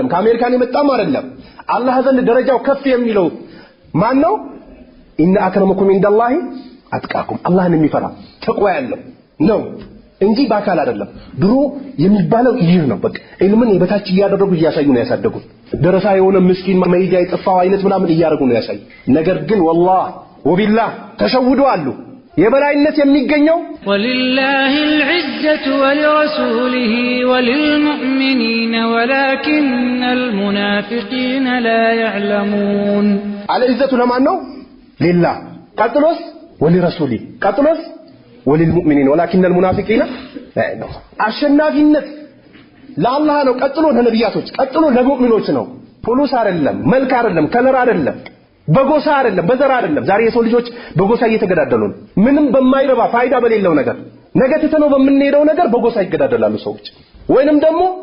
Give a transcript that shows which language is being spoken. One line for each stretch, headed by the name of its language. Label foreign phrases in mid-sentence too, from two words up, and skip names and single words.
Amharic: ከአሜሪካን የመጣም አይደለም አላህ ዘንድ ደረጃው ከፍ የሚለው ማን ነው
Arabic: إن أكرمكم عند الله أتقاكم
Amharic: አላህን የሚፈራ ተቋ ያለው ነው እንጂ ባካል አይደለም ድሮ የሚባለው ይህ ነው በቃ ኢልምን የበታች ያደረጉ ያሳዩ ነው ያሳደጉት ደረሳ የሆነ ምስኪን መይጃ የጠፋው አይነት ምናምን ያደርጉ ነው ያሳዩ ነገር ግን
Arabic: والله وبالله
Amharic: ተሸውዱ አሉ የበላይነት የሚገኘው
Arabic: ولله العزة ولرسوله وللمؤمنين ولكن المنافقين لا يعلمون
Amharic: العزة ለማን ነው لله ቀጥሎስ ولرسوله ቀጥሎስ
Arabic: وللمؤمنين ولكن المنافقين لا يعلمون
Amharic: አሸናፊነት ለአላህ ነው ቀጥሎ ለነቢያቶች ቀጥሎ ለሙእሚኖች ነው ፖሊስ አይደለም መልክ አይደለም ከለር አይደለም በጎሳ አይደለም በዘር አይደለም ዛሬ የሰው ልጆች በጎሳ እየተገዳደሉ ነው ምንም በማይረባ ፋይዳ በሌለው ነገር ነገ ተተነው በምንሄደው ነገር በጎሳ ይገዳደላሉ ሰዎች ወይንም ደግሞ